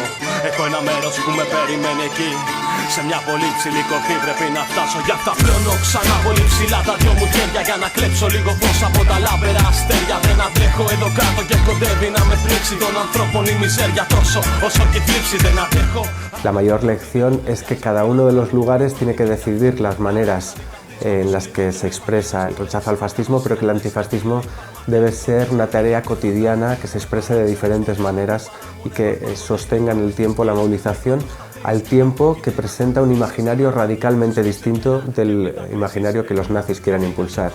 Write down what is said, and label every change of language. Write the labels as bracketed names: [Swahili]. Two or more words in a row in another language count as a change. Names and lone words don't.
[Greek] Έχω ένα μέρος που με περιμένει εκεί. Σε μια πολύ ψηλή κορφή πρέπει να φτάσω. Γι' αυτά πλώνω ξανά πολύ ψηλά τα δυο μου χέρια για να κλέψω λίγο φως από τα λάβερα αστέρια. Δεν αντέχω εδώ κάτω και κοντεύει να με πνίξει των ανθρώπων η μιζέρια τόσο όσο και θλίψη δεν αντέχω. [Spanish] La mayor lección es que cada uno de los lugares tiene que decidir las maneras en las que se expresa el rechazo al fascismo, pero que el antifascismo debe ser una tarea cotidiana que se exprese de diferentes maneras y que sostenga en el tiempo la movilización, al tiempo que presenta un imaginario radicalmente distinto del imaginario que los nazis quieran impulsar.